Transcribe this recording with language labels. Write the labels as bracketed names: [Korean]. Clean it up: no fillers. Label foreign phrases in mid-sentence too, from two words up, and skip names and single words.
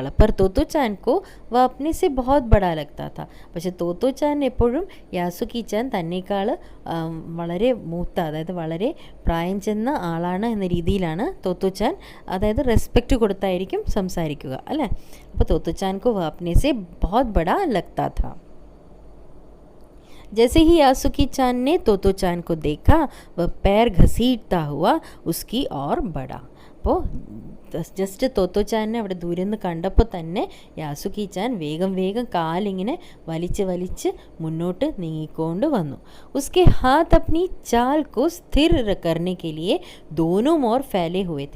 [Hindi] पर तोतो चान को वह अपने से बहुत बड़ा लगता था. [Malayalam] പക്ഷെ തോത്തോ ചാൻ എപ്പോഴും യാസുക്കി ചാൻ തന്നേക്കാൾ വളരെ മൂത്ത, അതായത് വളരെ പ്രായം ചെന്ന ആളാണ് എന്ന രീതിയിലാണ് തോത്തോ ചാൻ, അതായത് റെസ്പെക്റ്റ് കൊടുത്തായിരിക്കും സംസാരിക്കുക അല്ലേ. [Hindi] അപ്പോൾ तोतो चान को वह अपने से बहुत बड़ा लगता था. जैसे ही यासुकी चान ने तोतो चान को देखा वह पैर घसीटता हुआ उसकी ओर बढ़ा. [Malayalam] അപ്പോൾ ജസ്റ്റ് തോത്തോ ചാനിനെ അവിടെ ദൂരെ നിന്ന് കണ്ടപ്പോൾ തന്നെ യാസുക്കി ചാൻ വേഗം കാലിങ്ങനെ വലിച്ച് മുന്നോട്ട് നീങ്ങിക്കൊണ്ട് വന്നു. [Hindi] उसके हाथ अपनी चाल को स्थिर करने के लिए दोनों ओर फैले हुए थे.